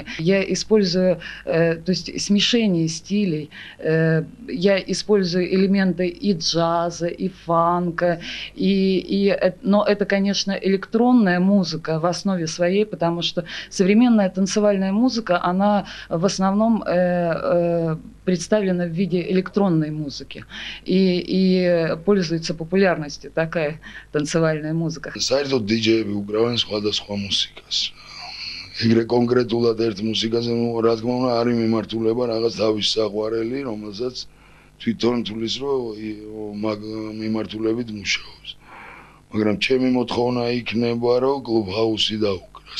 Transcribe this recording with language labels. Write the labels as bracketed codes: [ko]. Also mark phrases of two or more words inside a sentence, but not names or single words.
[ru] Я использую, то есть смешение стилей, я использую элементы и джаза, и фанка, но это, конечно, электронная музыка в основе своей, потому что современная танцевальная музыка, она в основном представлена в виде электронной музыки и пользуется популярностью такая танцевальная музыка. [ka] საერთოდ დიჯეები უკრავენ სხვადასხვა მუსიკას. ეგრე კონკრეტულად ერთ მუსიკაზე, რა თქმა უნდა, არის მიმართულება რაღაც თავის საყვარელი, რომელსაც თვითონ თulis რომ მაგ მიმართულებით მუშაობს. მაგრამ ჩემი მოთხოვნა იქნება, რომ კლუბ ჰაუსი დაუკრას.